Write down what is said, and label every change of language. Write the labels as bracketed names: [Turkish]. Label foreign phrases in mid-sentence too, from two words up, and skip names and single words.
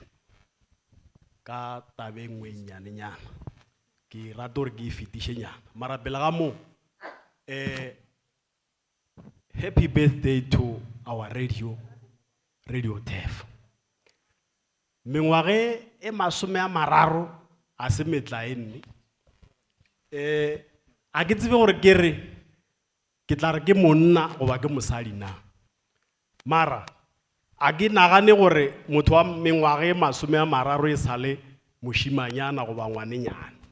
[Northern Sotho] ka tabe nngwe nyanenyana ke rata gore ke e fetišenyana mara pele ga moo [English] happy birthday to our radio Tef. [Northern Sotho] Mengwage e masome a mararo a se metla e nne a ke tsebe gore ke tla re ke monna goba ke mosadi na mara a ke nagane gore motho wa mengwage e masome a mararo e sale mošimanyana goba ngwanenyana